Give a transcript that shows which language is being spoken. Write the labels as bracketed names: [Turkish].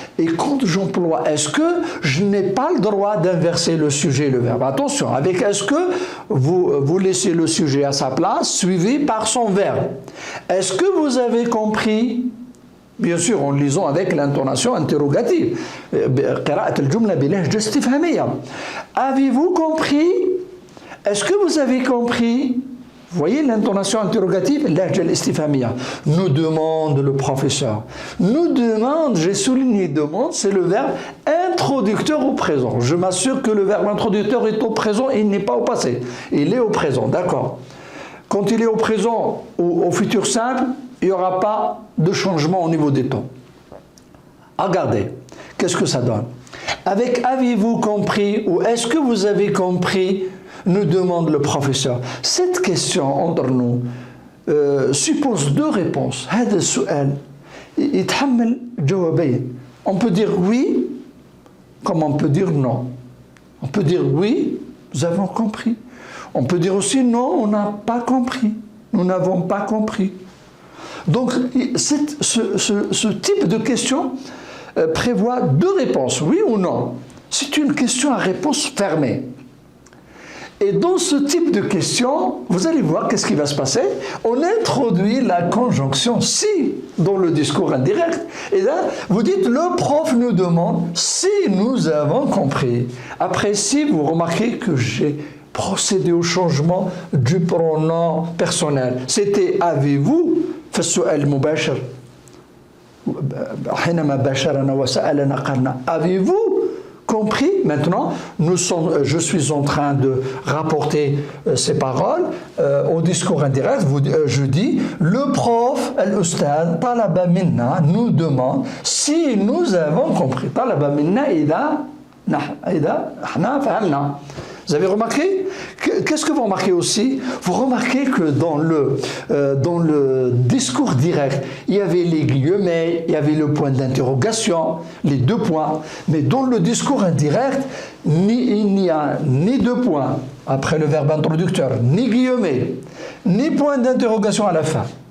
[French] Et quand j'emploie est-ce que, je n'ai pas le droit d'inverser le sujet et le verbe. Attention, avec est-ce que vous laissez le sujet à sa place suivi par son verbe. Est-ce que vous avez compris? Bien sûr, en lisant avec l'intonation interrogative. [Arabic] قراءة الجملة بلهجة استفهامية. [French] Avez-vous compris? Est-ce que vous avez compris? Vous voyez l'intonation interrogative, [Arabic] اللهجة الاستفهامية. [French] Nous demande le professeur. Nous demande, j'ai souligné demande, c'est le verbe introducteur au présent. Je m'assure que le verbe introducteur est au présent et il n'est pas au passé. Il est au présent, d'accord. Quand il est au présent ou au futur simple, il n'y aura pas de changement au niveau des temps. Regardez, qu'est-ce que ça donne? Avec avez-vous compris ou est-ce que vous avez compris, nous demande le professeur. Cette question entre nous suppose deux réponses. [Arabic] هذا السؤال يتحمل جوابين. [French] On peut dire oui, comme on peut dire non. On peut dire oui, nous avons compris. On peut dire aussi non, on n'a pas compris. Nous n'avons pas compris. Donc, ce type de question prévoit deux réponses, oui ou non. C'est une question à réponse fermée. Et dans ce type de question, vous allez voir qu'est-ce qui va se passer. On introduit la conjonction si dans le discours indirect. Et là, vous dites, le prof nous demande si nous avons compris. Après si, vous remarquez que j'ai procédé au changement du pronom personnel. C'était avez-vous [Arabic] في السؤال المباشر حينما باشرنا وسألنا قالنا [French] avez-vous compris? Maintenant, je suis en train de rapporter ces paroles au discours indirect. Je dis, le prof, [Arabic] al-ustad, talaba minna, [French] nous demande si nous avons compris. [Arabic] Talaba minna إذا احنا فهمنا. [French] Vous avez remarqué? Qu'est-ce que vous remarquez aussi? Vous remarquez que dans le discours direct, il y avait les guillemets, il y avait le point d'interrogation, les deux points. Mais dans le discours indirect, il n'y a ni deux points après le verbe introducteur, ni guillemets, ni point d'interrogation à la fin.